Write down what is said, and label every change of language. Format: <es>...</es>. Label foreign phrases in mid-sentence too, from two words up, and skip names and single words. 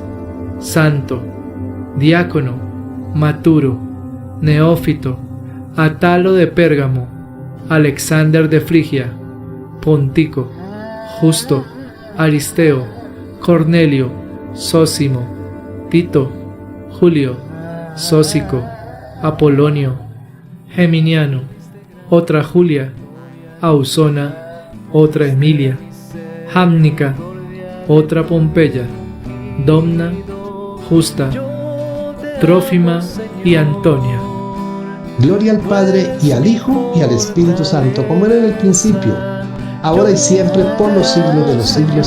<es>Santo, Diácono, Maturo, Neófito, Atalo de Pérgamo, Alexander de Frigia, Pontico, Justo, Aristeo, Cornelio, Sósimo, Tito, Julio, Sósico, Apolonio, Geminiano, otra Julia, Ausona, otra Emilia, Jámnica, otra Pompeya, Domna, Justa, Trófima y Antonia. Gloria al Padre, y al Hijo, y al Espíritu Santo, como era en el principio, ahora y siempre, por los siglos de los siglos.</es>